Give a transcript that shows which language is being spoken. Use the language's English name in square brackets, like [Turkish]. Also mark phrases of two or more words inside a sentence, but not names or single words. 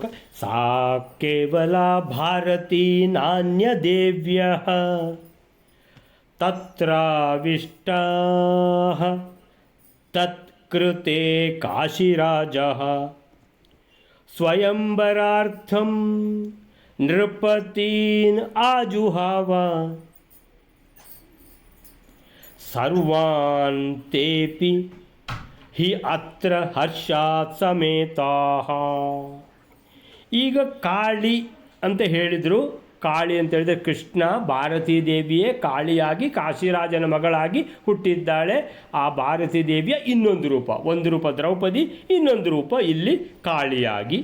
[Sanskrit] ಸಾ ಕೇವಲ ಭಾರತೀ ನಾನ್ಯ ದೇವ್ಯಃ ತತ್ರಾವಿಷ್ಟಾಃ ತತ್ಕೃತೆ ಕಾಶಿರಾಜಃ ಸ್ವಯಂವರಾರ್ಥಂ ನೃಪತೀನ್ ಆಜುಹಾವ ಸರ್ವಾನ್ ತೇಪಿ ಹಿ ಅತ್ರ ಹರ್ಷಾತ್ ಸಮೇತಾಃ. [Kannada] ಈಗ ಕಾಳಿ ಅಂತ ಹೇಳಿದರು. ಕಾಳಿ ಅಂತ ಹೇಳಿದರೆ ಕೃಷ್ಣ ಭಾರತೀ ದೇವಿಯೇ ಕಾಳಿಯಾಗಿ ಕಾಶಿರಾಜನ ಮಗಳಾಗಿ ಹುಟ್ಟಿದ್ದಾಳೆ. ಆ ಭಾರತೀ ದೇವಿಯ ಇನ್ನೊಂದು ರೂಪ, ಒಂದು ರೂಪ ದ್ರೌಪದಿ, ಇನ್ನೊಂದು ರೂಪ ಇಲ್ಲಿ ಕಾಳಿಯಾಗಿ.